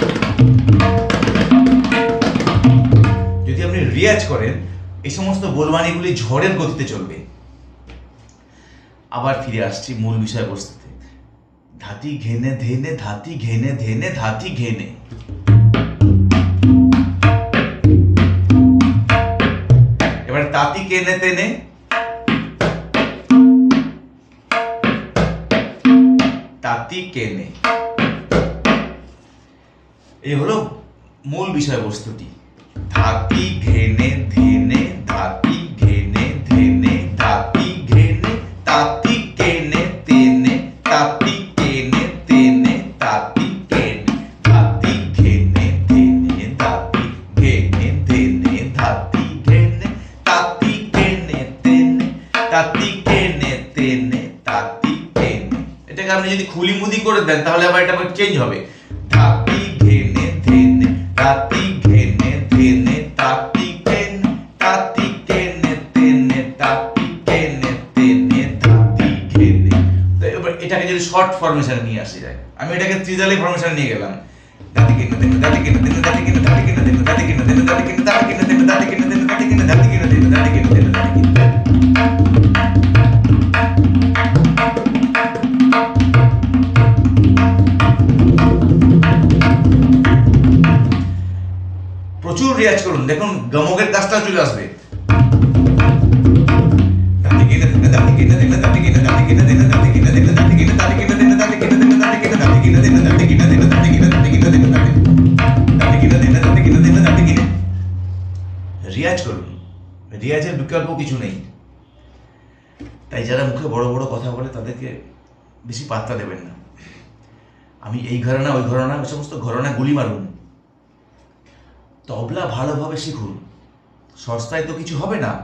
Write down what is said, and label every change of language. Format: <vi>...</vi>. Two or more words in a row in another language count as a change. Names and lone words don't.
<bn>যদি আপনি রিয়াজ করেন এই সমস্ত বোলবানিগুলি ঝড়ের গতিতে চলবে। আবার ফিরে আসছি মূল বিষয়বস্তুতে। ধাতি ঘেনে ধেনে, ধাতি ঘেনে ধেনে, ধাতি ঘেনে। এবার তাতি কেনে তেনে, তাতি কেনে। এই হলো মূল বিষয়বস্তুটি। ধাতি ঘেনে ধেনে, ধাতি ঘেনে ধেনে, ধাতি ঘেনে, তাতি কেনে তেনে, তাতি কেনে তেনে, তাতি কেনে, ধাতি ঘেনে ধেনে, ধাতি ঘেনে ধেনে, ধাতি ঘেনে, তাতি কেনে তেনে, তাতি কেনে তেনে, তাতি কেনে। এটাকে আপনি যদি খুলিমুদি করে দেন তাহলে আবার এটা চেঞ্জ হবে। ধাতি ঘেনে ধেনে, তাতি ঘেনে ধেনে, তাতি কেনে, তাতি কেনে তেনে, তাতি কেনে তেনে, তাতি ঘেনে। তো এবার এটাকে যদি শর্ট ফরমেশনে নিয়ে আসা যায়, আমি এটাকে ত্রিজালি ফরমেশনে নিয়ে গেলাম। ধাতি কেনে তেনে, ধাতি কেনে তেনে, ধাতি কেনে, ধাতি কেনে তেনে, ধাতি কেনে তেনে, ধাতি কেনে, ধাতি কেনে তেনে, ধাতি কেনে তেনে, ধাতি কেনে, ধাতি কেনে তেনে, ধাতি কেনে তেনে, ধাতি কেনে। প্রচুর রিয়াজ করুন, দেখুন গমকের কাজটা চলে আসবে। ধাতি কেনে তেনে, ধাতি কেনে তেনে, ধাতি কেনে, ধাতি কেনে তেনে, ধাতি কেনে তেনে, ধাতি কেনে, ধাতি কেনে তেনে, ধাতি কেনে তেনে, ধাতি কেনে, ধাতি কেনে তেনে, ধাতি কেনে তেনে, ধাতি কেনে, ধাতি কেনে তেনে, ধাতি কেনে তেনে, ধাতি কেনে তেনে, ধাতি কেনে। রিয়াজ করুন, রিয়াজের বিকল্প কিছু নেই। তাই যারা মুখে বড় বড় কথা বলে তাদেরকে বেশি পাত্তা দেবেন না। আমি এই ঘরানা ওই ঘরানা ওই সমস্ত ঘরানা গুলি মারুন। তবলা ভালোভাবে শিখুন, সস্তায় তো কিছু হবে না।</bn>